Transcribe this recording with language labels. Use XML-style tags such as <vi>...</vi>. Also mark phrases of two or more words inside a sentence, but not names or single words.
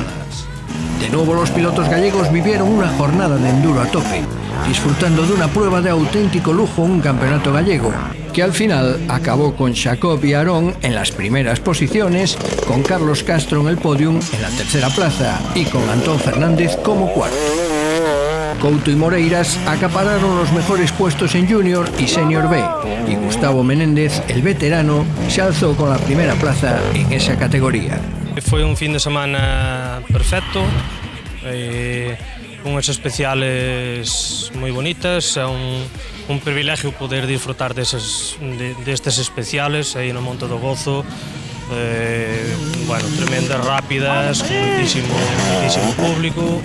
<es>De nuevo los pilotos gallegos vivieron una jornada de enduro a tope, disfrutando de una prueba de auténtico lujo, un campeonato gallego, que al final acabó con Jacob y Aarón en las primeras posiciones, con Carlos Castro en el podium en la 3ª plaza y con Antón Fernández como cuarto. Couto y Moreiras acapararon los mejores puestos en Junior y Senior B, y Gustavo Menéndez, el veterano, se alzó con la primera plaza en esa categoría.</es> <gl>Foi un fin de semana perfecto, unhas especiales moi bonitas, é un privilegio poder disfrutar destes especiales aí no Monte do Gozo, tremendas, rápidas, con moitísimo público.</gl>